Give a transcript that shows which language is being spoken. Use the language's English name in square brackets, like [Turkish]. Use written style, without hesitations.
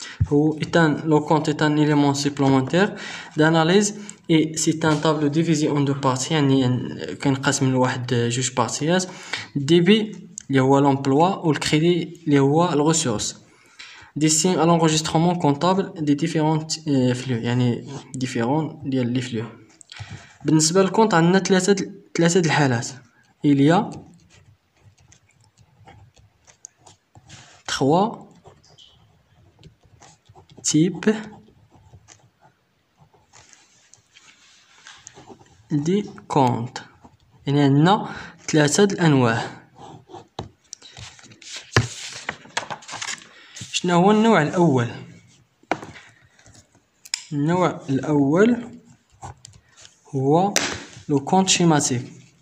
[French] Le compte est un élément supplémentaire d'analyse et c'est un tableau divisé en deux parties. [Arabic] يعني كنقسم لواحد جوج بارتيات. débit اللي هو l'emploi و الكريدي اللي هو الressources. [French] destiné à l'enregistrement comptable des différents flux يعني différents ديال لي flux. [Arabic] بالنسبة للكونت عندنا ثلاثة الحالات. [French] il y a 3 types دي كونت. [Arabic] يعني عندنا ثلاثة الأنواع. شنو هو النوع الأول؟ النوع الأول هو لو كونت شيماتيك.